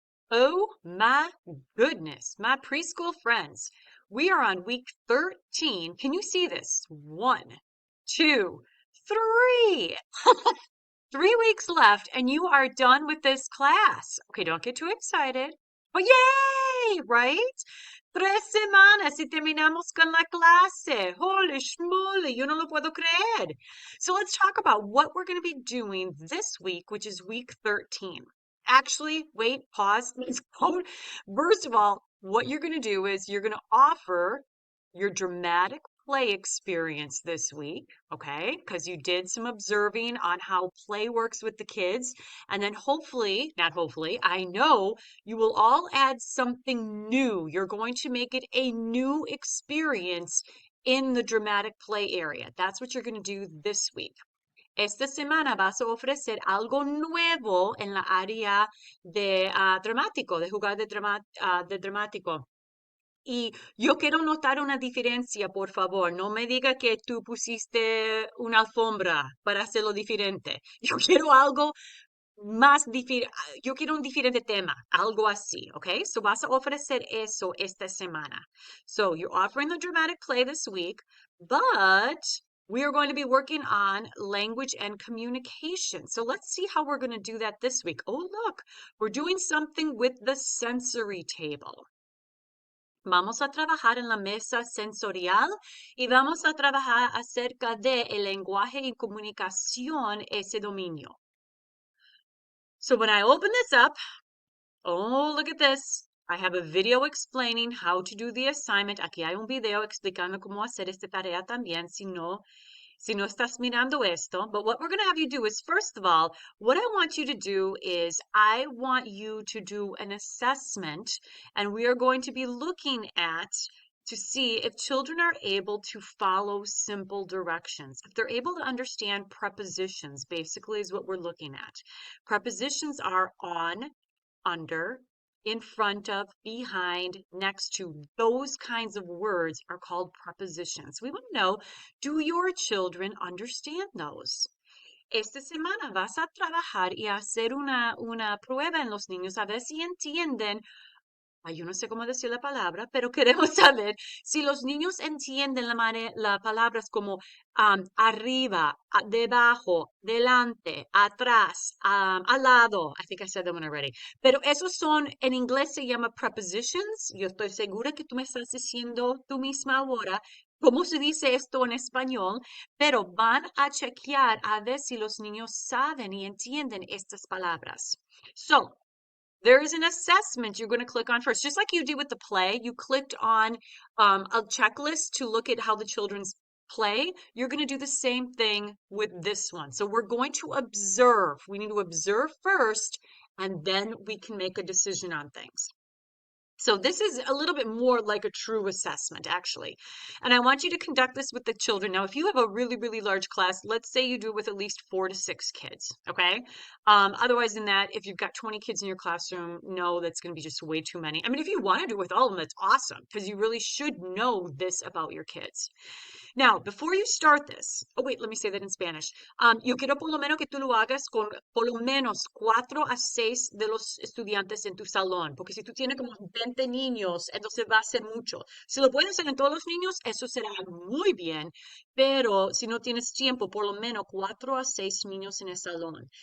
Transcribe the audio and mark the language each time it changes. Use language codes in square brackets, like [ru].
[en] Oh my goodness, my preschool friends. We are on week 13. Can you see this? One, two, three. 3 weeks left, and you are done with this class. Okay, don't get too excited. But yay, right? [es] 3 semanas y terminamos con la clase. [en] Holy schmoly, [es] yo no lo puedo creer. [en] So let's talk about what we're going to be doing this week, which is week 13. Actually, wait, pause. Let's go. First of all, what you're going to do is you're going to offer your dramatic play experience this week, okay? Because you did some observing on how play works with the kids. And then hopefully, not hopefully, I know you will all add something new. You're going to make it a new experience in the dramatic play area. That's what you're going to do this week. [es] Esta semana vas a ofrecer algo nuevo en la área de dramático, de jugar de dramático. Y yo quiero notar una diferencia, por favor. No me diga que tú pusiste una alfombra para hacerlo diferente. Yo quiero algo más diferente. Yo quiero un diferente tema, algo así, okay? So vas a ofrecer eso esta semana. [en] So you're offering the dramatic play this week, but we are going to be working on language and communication. So let's see how we're going to do that this week. Oh, look, we're doing something with the sensory table. [es] Vamos a trabajar en la mesa sensorial y vamos a trabajar acerca de el lenguaje y comunicación, ese dominio. [en] So when I open this up, oh, look at this. I have a video explaining how to do the assignment. [es] Aquí hay un video explicando cómo hacer esta tarea también, si no estás mirando esto. [en] But what we're going to have you do is, first of all, what I want you to do is I want you to do an assessment, and we are going to be looking at to see if children are able to follow simple directions. If they're able to understand prepositions, basically is what we're looking at. Prepositions are on, under, in front of, behind, next to. Those kinds of words are called prepositions. We want to know, do your children understand those? [es] Esta semana vas a trabajar y hacer una prueba en los niños a ver si entienden. Ay, yo no sé cómo decir la palabra, pero queremos saber si los niños entienden la palabras como arriba, debajo, delante, atrás, al lado. [en] I think I said that one already. [es] Pero esos son, en inglés se llama prepositions. Yo estoy segura que tú me estás diciendo tú misma ahora cómo se dice esto en español, pero van a chequear a ver si los niños saben y entienden estas palabras. [en] So, there is an assessment you're going to click on first. Just like you did with the play, you clicked on a checklist to look at how the children's play. You're going to do the same thing with this one. So we're going to observe. We need to observe first, and then we can make a decision on things. So this is a little bit more like a true assessment, actually. And I want you to conduct this with the children. Now, if you have a really, really large class, let's say you do it with at least 4 to 6 kids, okay? Otherwise than that, if you've got 20 kids in your classroom, no, that's going to be just way too many. I mean, if you want to do it with all of them, that's awesome, because you really should know this about your kids. Now, before you start this, oh wait, let me say that in Spanish. [es] Yo quiero por lo menos que tú lo hagas con por lo menos 4 a 6 de los estudiantes en tu salón, porque si tú tienes como 20 niños, entonces va a ser mucho. Si lo puedes hacer en todos los niños, eso será muy bien, pero si no tienes tiempo, por lo menos 4 a 6 niños en el salón.